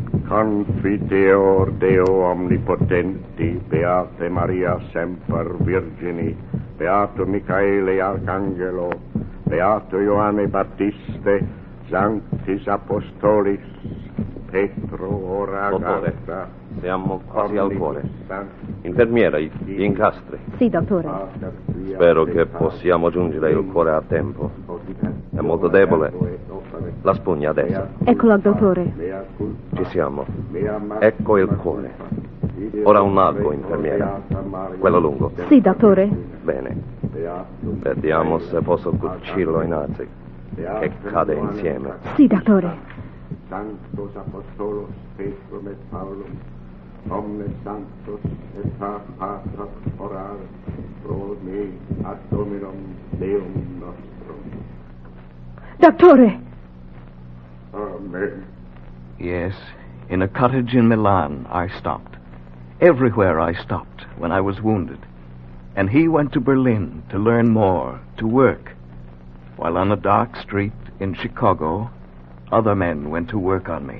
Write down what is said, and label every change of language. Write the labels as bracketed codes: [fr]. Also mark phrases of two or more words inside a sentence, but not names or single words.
[la] Confiteor Deo omnipotenti, Beate Maria semper Virgini, Beato Michaele Arcangelo, Beato Ioanne Battiste, Sanctis Apostolis, Petro ora [it] Dottore, Gasta, siamo quasi al cuore. Infermiera, gli incastri. Sì, dottore. Spero che possiamo giungere il cuore a tempo. È molto debole. La spugna adesso. Eccolo, dottore. Ci siamo. Ecco il cuore. Ora un altro, infermiera. Quello lungo. Sì, dottore. Bene. Vediamo se posso cucirlo in azzi. Che cade insieme. Sì, dottore. [la] Sanctos Apostolos Petrum et Paulum, omnes sanctos et pater orar pro me ad Dominum Deum nostrum. [it] Dottore! [la] Amen. [en] Yes, in a cottage in Milan, I stopped. Everywhere I stopped when I was wounded. And he went to Berlin to learn more, to work. While on a dark street in Chicago, other men went to work on me.